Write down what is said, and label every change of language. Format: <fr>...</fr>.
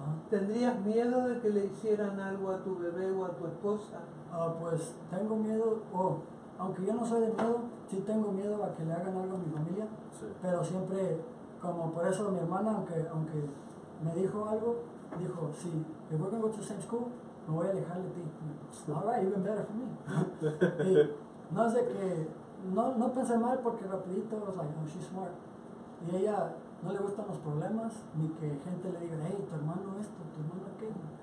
<es>¿Tendrías miedo de que le hicieran algo a tu bebé o a tu esposa? Pues tengo miedo, aunque yo no soy de miedo, sí tengo miedo a que le hagan algo a mi familia, Sí. pero siempre, como por eso mi hermana, aunque me dijo algo, dijo, sí,</es> <en>if we're going to go to the same school,</en> <es>me voy a alejar de ti.</es> <en>Alright, even better for me.</en> <es>Y no es de que, no pensé mal porque rapidito,</es> <en>I was like, oh, she's smart.</en> <es>Y ella no le gustan los problemas, ni que gente le diga, hey, tu hermano esto, tu hermano aquello.</es>